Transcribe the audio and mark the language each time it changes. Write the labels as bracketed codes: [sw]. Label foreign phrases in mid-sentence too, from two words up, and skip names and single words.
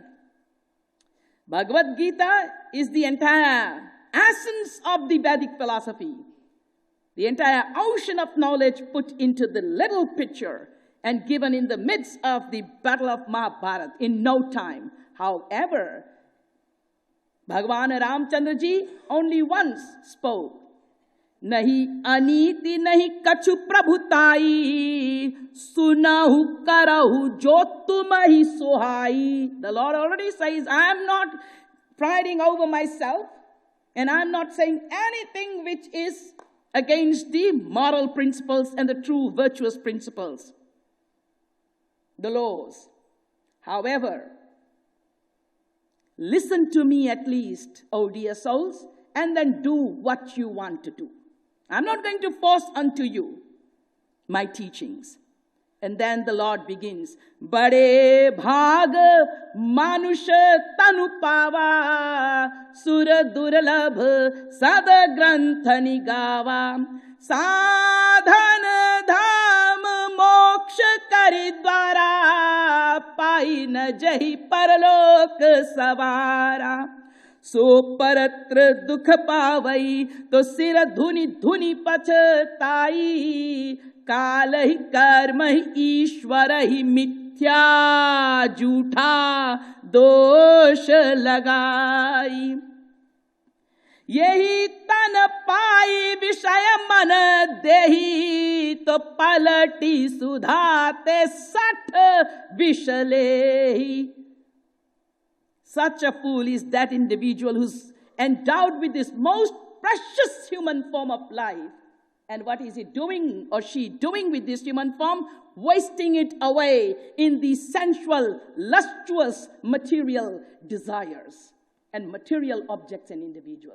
[en] Bhagavad Gita is the entire essence of the Vedic philosophy. The entire ocean of knowledge put into the little picture and given in the midst of the battle of Mahabharata in no time. However, Bhagavan Ramchandra ji only once spoke. [awa] नहि अनीति नहि कछु प्रभुताई, सुनहु करहु जो तुम्हहि सोहाई. [en] The Lord already says, I am not priding over myself, and I am not saying anything which is against the moral principles and the true virtuous principles, the laws. However, listen to me at least, O dear souls, and then do what you want to do. I'm not going to force unto you my teachings. And then the Lord begins, [awa] बड़े भाग मानुष तनु पावा, सुर दुर्लभ सदा ग्रंथनि गावा, साधन धाम मोच्छ करिद्वारा, पाइ न जाहि परलोक सँवारा. सो परत्र दुख पावइ, तो सिर धुनि धुनि पछिताइ, कालहि कर्महि ईश्वरहि मिथ्या झूठा दोष लगाई यही तन पाई विषय मन देही तो पलटी सुधाते 60 विषलेही. [en] Such a fool is that individual who's endowed with this most precious human form of life. And what is he doing or she doing with this human form? Wasting it away in the sensual, lustuous, material desires and material objects and individuals.